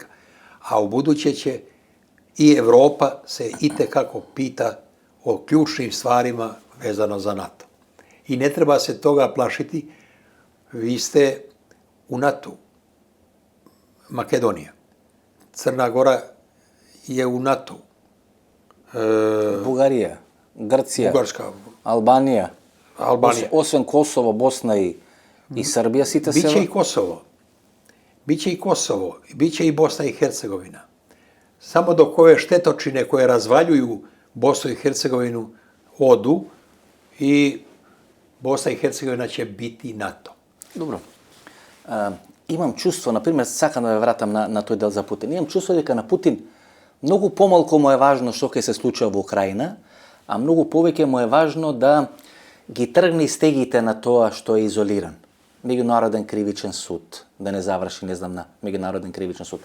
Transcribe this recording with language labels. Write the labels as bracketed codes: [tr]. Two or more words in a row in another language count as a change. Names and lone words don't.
[bs] A u buduće će i Evropa se itekako pita o ključnim stvarima vezano za NATO. I ne treba se toga plašiti. Vi ste u NATO. Makedonija. Crna Gora je u NATO. [mk] Бугарија, Грција, [bs] Bugarska. [mk] Албанија, [bs] Albanija. [mk] освен Косово, Босна и Србија, сите се... [bs] Biće i Kosovo. Biće i Kosovo. Biće i Bosna i Hercegovina. Samo dok ove štetočine koje razvaljuju Bosnu i Hercegovinu odu i Bosna i Hercegovina će biti NATO. [mk] Добро. Имам чувство, например, сакам да ве вратам на тој дел за Путин. Имам чувство дека на Путин многу помалку му е важно што ќе се случува во Украина, а многу повеќе му е важно да ги тргне стегите на тоа што е изолиран. Меѓународен кривичен суд, да не заврши, не знам, на меѓународен кривичен суд.